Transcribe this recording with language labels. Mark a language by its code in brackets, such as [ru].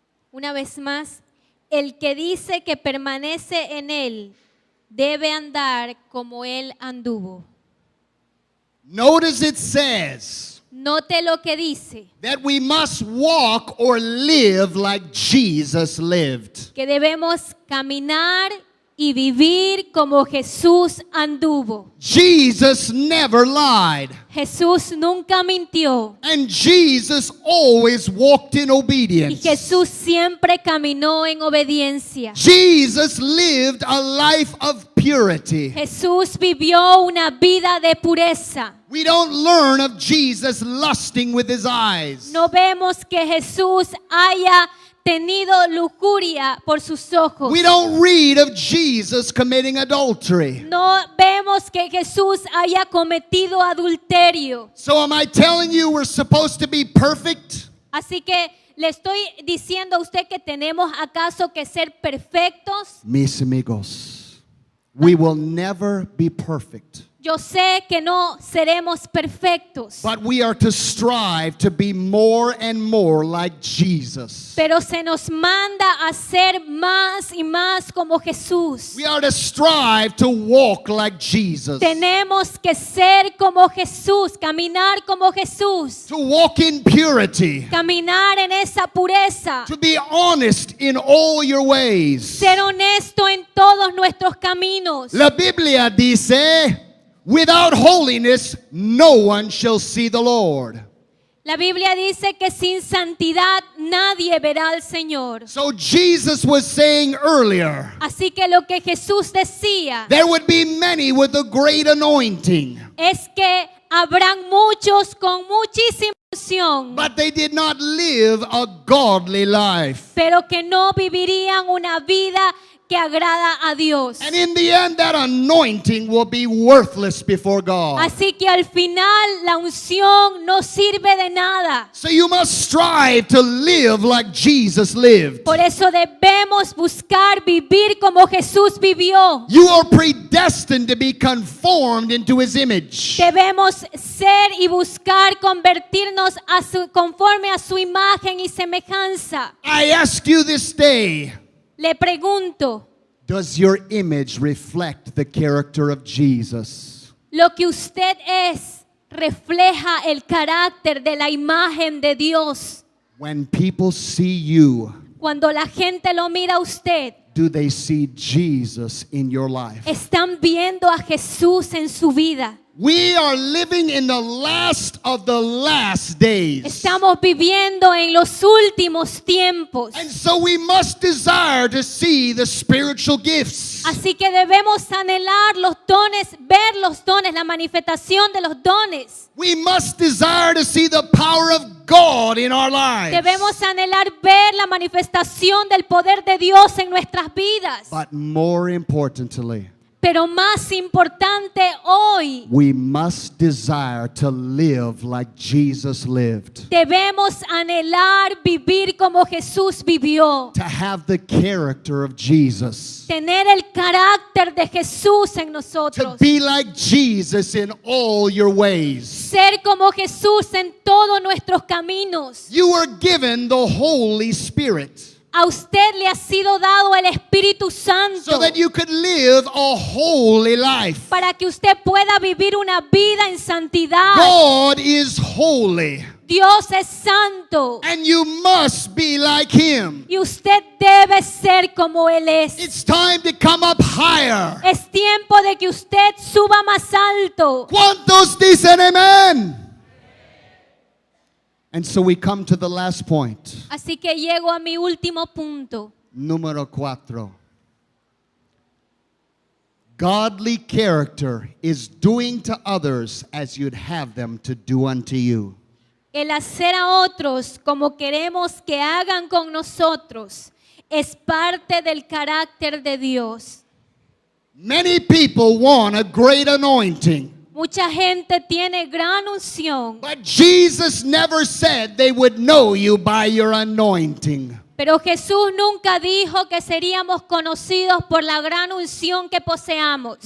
[es] Una vez más, el que dice que permanece en él debe andar como él anduvo. [en] Notice it says [es] Note lo que dice, [en] that we must walk or live like Jesus lived. [es] que debemos caminar y vivir como Jesús anduvo. [en] Jesus never lied. [es] Jesús nunca mintió [en] And Jesus always walked in [es] y [en] obedience. [es] Jesús siempre caminó en obediencia. [en] Jesus lived a life of purity. [es] Jesús vivió una vida de pureza. [en] We don't learn of Jesus lusting with his eyes. [es] No vemos que Jesús haya tenido lujuria por sus ojos. [en] We don't read of Jesus committing adultery. [es] No vemos que Jesús haya cometido adulterio. [en] So am I telling you we're supposed to be perfect? [es] Así que le estoy diciendo a usted que tenemos acaso que ser perfectos. Mis amigos, [en] we will never be perfect. [es] Yo sé que no seremos perfectos, [en] But we are to strive to be more and more like Jesus. [es] pero se nos manda a ser más y más como Jesús. [en] We are to strive to walk like Jesus. [es] Tenemos que ser como Jesús, caminar como Jesús, [en] To walk in purity. [es] caminar en esa pureza, [en] To be honest in all your ways. [es] ser honesto en todos nuestros caminos. La Biblia dice, [en] without holiness, no one shall see the Lord. [es] La Biblia dice que sin santidad nadie verá al Señor. [en] So Jesus was saying earlier, [es] Así que lo que Jesús decía [en] there would be many with a great anointing, [es] es que habrán muchos con muchísima unción, [en] but they did not live a godly life. [es] pero que no vivirían una vida que agrada a Dios. [en] And in the end, that anointing will be worthless before God. [es] Así que al final la unción no sirve de nada. [en] So you must strive to live like Jesus lived. [es] Por eso debemos buscar vivir como Jesús vivió. [en] You are predestined to be conformed into his image. [es] Debemos ser y buscar convertirnos conforme a su imagen y semejanza. [en] I ask you this day, [es] Le pregunto, [en] does your image reflect the character of Jesus? [es] ¿lo que usted es refleja el carácter de la imagen de Dios? [en] When people see you, [es] Cuando la gente lo mira a usted, [en] Do they see Jesus in your life? [es] ¿Están viendo a Jesús en su vida? [en] We are living in the last of the last days. [es] Estamos viviendo en los últimos tiempos. [en] And so we must desire to see the spiritual gifts. [es] Así que debemos anhelar los dones, ver los dones, la manifestación de los dones. [en] We must desire to see the power of God in our lives. [es] Debemos anhelar ver la manifestación del poder de Dios en nuestras vidas. [en] But more importantly, [es] Pero más importante hoy, [en] we must desire to live like Jesus lived. [es] debemos anhelar vivir como Jesús vivió. [en] To have the character of Jesus. [es] Tener el carácter de Jesús en [en] To [es] nosotros. [en] be like Jesus in all your ways. [es] Ser como Jesús en todos nuestros caminos. [en] You were given the Holy Spirit [es] A usted le ha sido dado el Espíritu Santo [en] so that you could live a holy life. [es] para que usted pueda vivir una vida en santidad. [en] God is holy, [es] Dios es santo [en] and you must be like Him. [es] y usted debe ser como Él es. [en] It's time to come up higher. [es] Es tiempo de que usted suba más alto. ¿Cuántos dicen amén? [en] And so we come to the last point. [es] Así que llego a mi último punto. Número 4. [en] Godly character is doing to others as you'd have them to do unto you. [es] El hacer a otros como queremos que hagan con nosotros es parte del carácter de Dios. [en] Many people want a great anointing, [es] Mucha gente tiene gran unción, [en] but Jesus never said they would know you by your anointing. [es] pero Jesús nunca dijo que seríamos conocidos por la gran unción que poseamos.